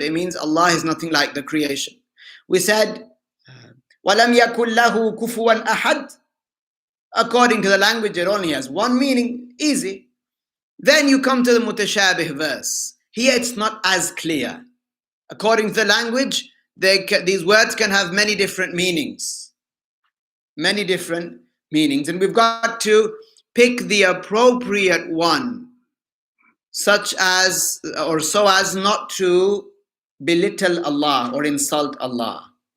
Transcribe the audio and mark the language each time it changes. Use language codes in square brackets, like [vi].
[en] It means Allah is nothing like the creation. We said, [ar] وَلَمْ يَكُنْ لَهُ كُفُوًا أَحَدٍ. [en] According to the language, it only has one meaning. Easy. Then you come to the mutashabih verse. Here it's not as clear. According to the language, these words can have many different meanings. Many different meanings. And we've got to pick the appropriate one, such as, or so as not to belittle Allah or insult Allah.